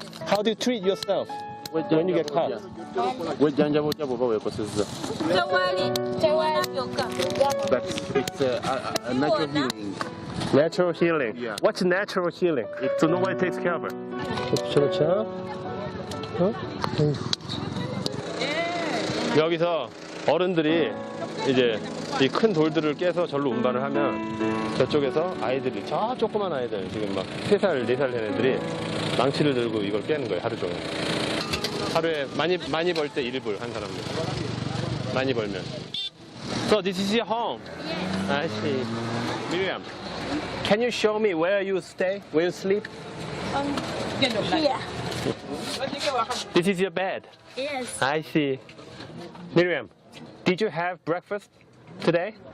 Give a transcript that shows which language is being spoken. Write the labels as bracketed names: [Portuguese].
[English] How do you treat yourself when you get caught? But it's a natural healing. Natural healing. Yeah. What's natural healing? So nobody takes care of her. [Korean] 그렇죠. 여기서 어른들이 이제 이 큰 돌들을 깨서 절로 운반을 하면 저쪽에서 아이들이, 저 조그만 아이들, 지금 막 3살, 4살 된 애들이 망치를 들고 이걸 깨는 거예요, 하루 종일. 하루에 많이 벌 때 1불 한 사람들. 많이 벌면. [English] So this is your home? Yes. I see. Miriam, can you show me where you stay, where you sleep? Here. This is your bed? Yes. I see. Miriam, did you have breakfast today?